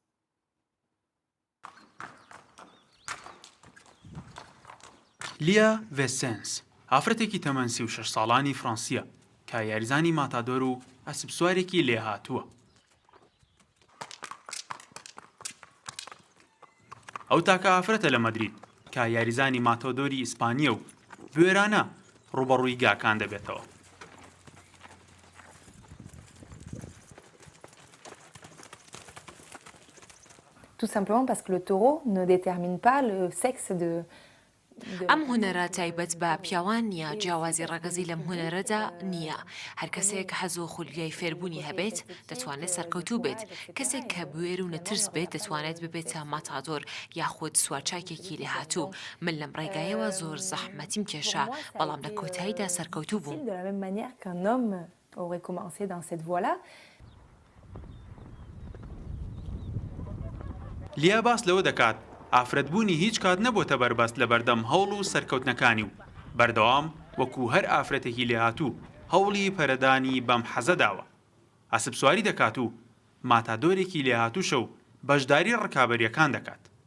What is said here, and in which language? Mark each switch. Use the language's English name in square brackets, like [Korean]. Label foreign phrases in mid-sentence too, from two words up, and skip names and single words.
[Central Kurdish] لیا ڤێسێنس ئافرەتێکی تەمەن 36 ساڵانی فڕەنسیە کە یاریزانی ماتادۆر و ئەسپسوارێکی لێهاتووە. ئەو تاکە ئافرەتە لە مەدرید کە یاریزانی ماتۆدۆری ئیسپانیە و بوێرانە ڕوبەڕووی گاکان دەبێتەوە. [French] Tout simplement parce que le taureau ne détermine pas le sexe de [Central Kurdish] ئەم هونەرە تایبەت بە پیاوان نییە جیاوازی ڕەگەزی لەم هونەرەدا نییە هەر کەسێک حەزۆ خولگای فێربوونی هەبێت دەتوانێت سەرکەوتوو بێت کەسێک کە بوێر و نەترس بێت دەتوانێت ببێتە ماتادۆر یاخود سوارچاکێکی لێهاتوو من لەم ڕێگایەوە زۆر زەحمەتیم کێشا بەڵام لە کۆتاییدا سەرکەوتوو بووم. [French] De la même manière qu'un homme aurait commencé dans cette voie-là. [Central Kurdish] لیا باس لەوە دەکات ئافرەتبوونی هیچ کات نەبووتە بەربەست لە بەردەم هەوڵ و سەرکەوتنەکانی و بەردەوام وەکو هەر ئافرەتێکی لێهاتوو هەوڵی پەرەدانی بەم حەزە داوە ئاسپسواری دەکات و ماتادۆرێکی لێهاتووشە و بەشداری ڕکابەریەکان دەکات.